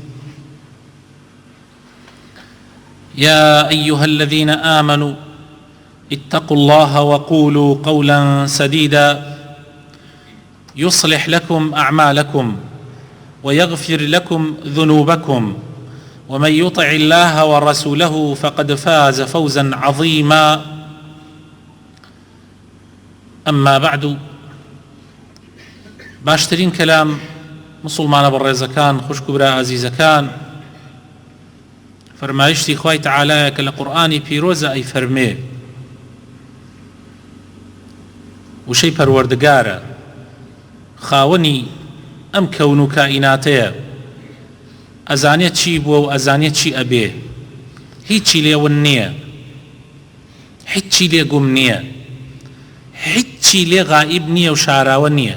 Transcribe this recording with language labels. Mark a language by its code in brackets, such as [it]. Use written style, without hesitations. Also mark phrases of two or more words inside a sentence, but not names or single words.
[ar] يا أيها الذين آمنوا اتقوا الله وقولوا قولا سديدا يصلح لكم أعمالكم ويغفر لكم ذنوبكم، ومن يطع الله ورسوله فقد فاز فوزا عظيما. أما بعد، [ckb] باشترين كلام مسلمان بەڕێزەکان خوشک و برا عەزیزەکان، فەرمایشتی خوای تەعالایە کە لە قورئانی پیرۆزە ئەی فەرمێ وشەی پەروەردگارە، خاوەنی ئەم کەون و کائیناتەیە، ئەزانێت چی بووە و ئەزانێت چی ئەبێ، هیچی لێون نییە، هیچی لێ گوم نییە، هیچی لێ غائب نییە و شاراوە نییە.